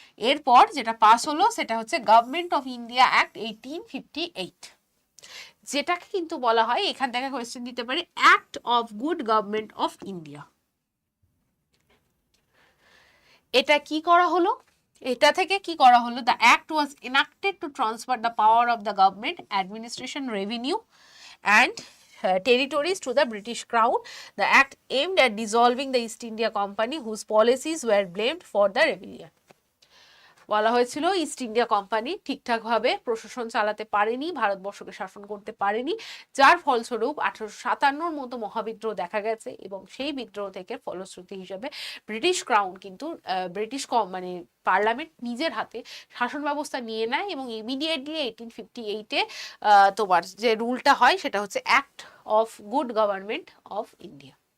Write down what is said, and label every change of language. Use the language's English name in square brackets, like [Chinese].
[Bangla] এরপর যেটা পাস হলো সেটা হচ্ছে গভর্নমেন্ট অফ ইন্ডিয়া অ্যাক্ট 1858, যেটাকে কিন্তু বলা হয়, এখান থেকে কোয়েশ্চেন দিতে পারে, act of good government of India. এটা কি করা হলো? এটা থেকে কি করা হলো, [English] The act was enacted to transfer the power of the government, administration, revenue and territories to the British Crown. The act aimed at dissolving the East India Company, whose policies were blamed for the rebellion. [Bangla] বলা হয়েছিল east India company ঠিকঠাকভাবে প্রশাসন চালাতে পারেনি, ভারতবর্ষকে শাসন করতে পারেনি, যার ফলস্বরূপ 1857 মতো মহাবিদ্রোহ দেখা গেছে, এবং সেই বিদ্রোহ থেকে ফলশ্রুতি হিসেবে ব্রিটিশ ক্রাউন কিন্তু ব্রিটিশ মানে পার্লামেন্ট নিজের হাতে শাসন ব্যবস্থা নিয়ে নেয়, এবং ইমিডিয়েটলি 1858-এ তোমার যে রুলটা হয় সেটা হচ্ছে act of good government of India.